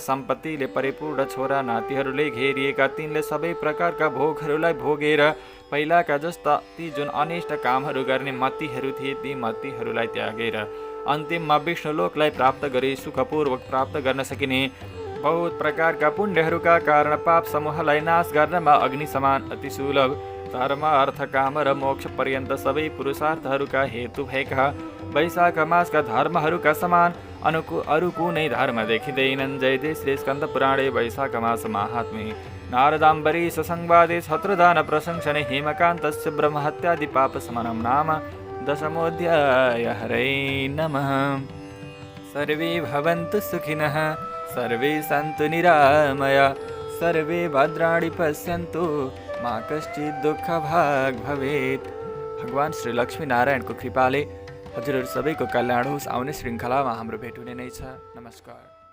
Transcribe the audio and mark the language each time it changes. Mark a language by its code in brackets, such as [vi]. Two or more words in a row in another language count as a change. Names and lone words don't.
[ne] सम्पत्तिले परिपूर्ण छोरा नातिहरूले घेरिएका, तिनले सबै प्रकारका भोगहरूलाई भोगेर पहिलाका जस्ता ती जुन अनिष्ट कामहरू गर्ने मतीहरू थिए ती मतीहरूलाई त्यागेर अन्तिममा विष्णुलोकलाई प्राप्त गरी सुखपूर्वक प्राप्त गर्न सकिने बहुत प्रकारका पुण्यहरूका कारण पाप समूहलाई नाश गर्नमा अग्नि समान अति सुलभ धर्म अर्थ काम र मोक्ष पर्यन्त सबै पुरुषार्थहरूका हेतु भएका वैशाख मासका धर्महरूका समान अरू कुनै धर्म देखिँदैनन्। [sa] जय जय श्री स्कन्द पुराणे वैशाख मास माहात्म्ये नारदाम्बरीश संवादे छत्रदान प्रशंसने हेमकान्तस्य ब्रह्महत्यादि पापशमनं नाम दशमोऽध्याय। हरे नमः। सर्वे भवन्तु सुखिनः, सर्वे सन्तु निरामया, सर्वे भद्राणि पश्यन्तु, मा कश्चित् दुःखभाग् भवेत्। [ne] भगवान श्री लक्ष्मी नारायणको कृपाले हजुरहरू सबैको कल्याण होस्। आउने श्रृङ्खलामा हाम्रो भेट हुने नै छ। नमस्कार।